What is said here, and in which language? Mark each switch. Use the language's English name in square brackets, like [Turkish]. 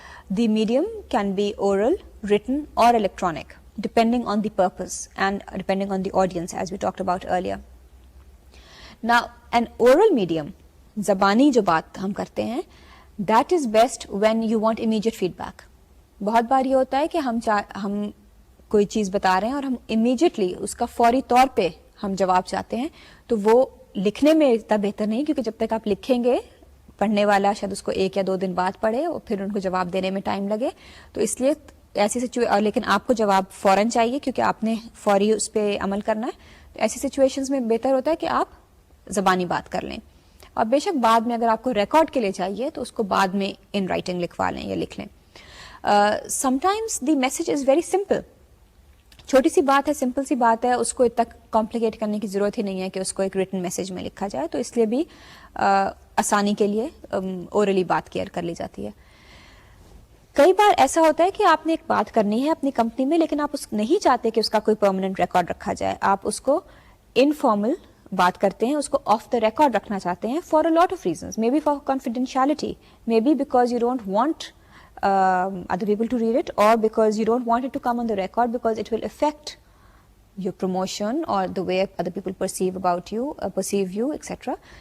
[English] The medium can be oral, written or electronic depending on the purpose and depending on the audience, as we talked about earlier. Now an oral medium, [Urdu] زبانی جو بات ہم کرتے ہیں, [English] that is best when you want immediate feedback. [Urdu] بہت بار یہ ہوتا ہے کہ ہم کوئی چیز بتا رہے ہیں اور ہم امیجیٹلی اس کا فوری طور پہ ہم جواب چاہتے ہیں, تو وہ لکھنے میں اتنا بہتر نہیں, کیونکہ جب تک آپ لکھیں گے پڑھنے والا شاید اس کو 1 یا 2 دن بعد پڑھے اور پھر ان کو جواب دینے میں ٹائم لگے. تو اس لیے ایسی لیکن آپ کو جواب فوراً چاہیے کیونکہ آپ نے فوری اس پہ عمل کرنا ہے. تو ایسی سچویشنز میں بہتر ہوتا ہے کہ آپ زبانی بات کر لیں, اور بے شک بعد میں اگر آپ کو ریکارڈ کے لیے چاہیے تو اس کو بعد میں ان رائٹنگ لکھوا لیں یا لکھ لیں. [English] Sometimes the message is very simple. [Urdu] چھوٹی سی بات ہے, سمپل سی بات ہے, اس کو اتنا کمپلیکیٹ کرنے کی ضرورت ہی نہیں ہے کہ اس کو ایک ریٹن میسج میں لکھا جائے. تو اس لیے بھی آسانی کے لیے اورلی بات کیئر کر لی جاتی ہے. کئی بار ایسا ہوتا ہے کہ آپ نے ایک بات کرنی ہے اپنی کمپنی میں, لیکن آپ نہیں چاہتے کہ اس کا کوئی پرماننٹ ریکارڈ رکھا جائے. آپ اس کو انفارمل بات کرتے ہیں اس کو آف دا ریکارڈ رکھنا چاہتے ہیں [English] For a lot of reasons, maybe for confidentiality, maybe because you don't want other people to read it, or because you don't want it to come on the record because it will affect your promotion or the way other people perceive you, etc.